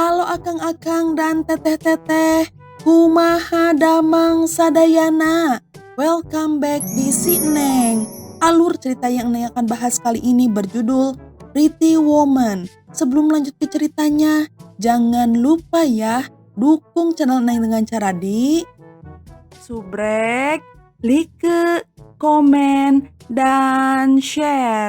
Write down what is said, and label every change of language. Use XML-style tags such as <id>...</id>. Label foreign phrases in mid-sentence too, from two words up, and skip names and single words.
<su>akang-akang dan teteh-teteh, kumaha damang sadayana.</su> <en>Welcome back</en> <id>di Si Neng. Alur cerita yang Neng akan bahas kali ini berjudul Pretty Woman. Sebelum lanjut ke ceritanya, jangan lupa ya dukung channel Neng dengan cara di subrek, like, komen, dan share.</id>